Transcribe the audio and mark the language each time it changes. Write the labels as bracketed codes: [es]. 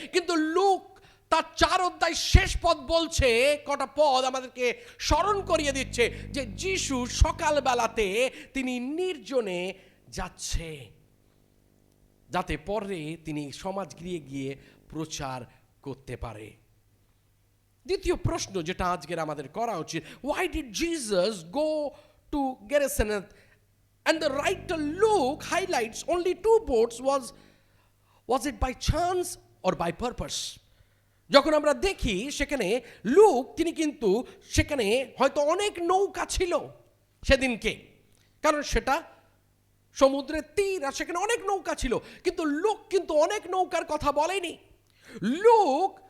[bn] কিন্তু লুক তার 4 অধ্যায় শেষ পদ বলছে, কটা পদ আমাদেরকে স্মরণ করিয়ে দিচ্ছে যে যিশু সকালবেলাতে তিনি নির্জনে যাচ্ছে, যাতে পরে তিনি সমাজগৃহে গিয়ে প্রচার করতে পারে। দ্বিতীয় প্রশ্ন যেটা আজকের আমাদের করা উচিত, [en] why did Jesus go to Gennesaret? And the writer Luke highlights only 2 boats. Was it by chance or by purpose? [bn] যখন আমরা দেখি সেখানে লুক তিনি কিন্তু সেখানে হয়তো অনেক নৌকা ছিল সেদিনকে, কারণ সেটা সমুদ্রের তীর, আর সেখানে অনেক নৌকা ছিল। কিন্তু লুক কিন্তু অনেক নৌকার কথা বলেনি। লুক